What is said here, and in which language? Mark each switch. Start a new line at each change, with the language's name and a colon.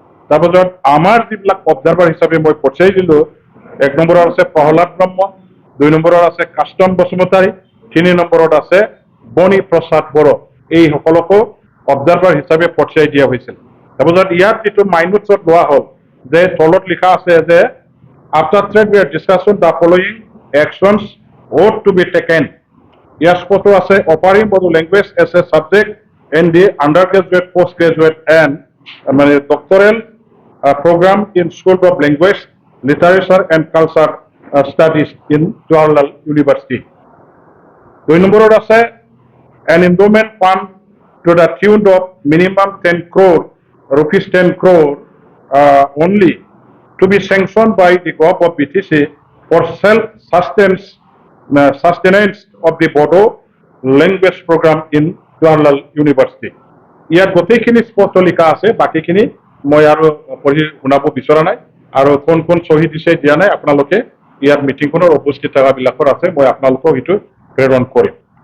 Assamese: তারপর আমার যিবিলাক অবজারভার হিসাবে মই পঠিয়াই দিলো, 1 নম্বৰত আছে প্ৰহ্লাদ ব্ৰহ্ম, 2 নম্বৰত আছে কাষ্টম বসুমতাৰী, 3 নম্বৰত আছে বনি প্ৰসাদ বড়ো। এই সকলকো অবজারভার হিসাবে পঠিয়াই দিয়া হৈছিল। তাৰপিছত ইয়াত যেটো মাইনুটছত লোৱা হ'ল যে তলত লিখা আছে যে
English: after threadbare discussion the following actions ought to be taken.
Assamese: ইয়াৰ স্পষ্ট আছে
English: offering Bodo language as a subject in the undergraduate, postgraduate and মানে doctoral program in School of Language, Literature and Culture Studies in Jawaharlal University.
Assamese: 2 নম্বৰত আছে
English: an endowment fund to the tune of minimum 10 crore rupees, 10 crore only to be sanctioned by the Gov of BTC for self-sustenance of the Bodo language program in Jawaharlal University.
Assamese: ইয়াত গোটেইখিনি স্পষ্ট লিখা আছে, বাকিখিনি মই আৰু পঢ়ি শুনাব বিচৰা নাই, আৰু কোন কোন চহী দিছে দিয়া নাই আপোনালোকে ইয়াত মিটিংখনৰ উপস্থিত থকাবিলাকৰ আছে, মই আপোনালোকক সেইটো প্ৰেৰণ কৰিম।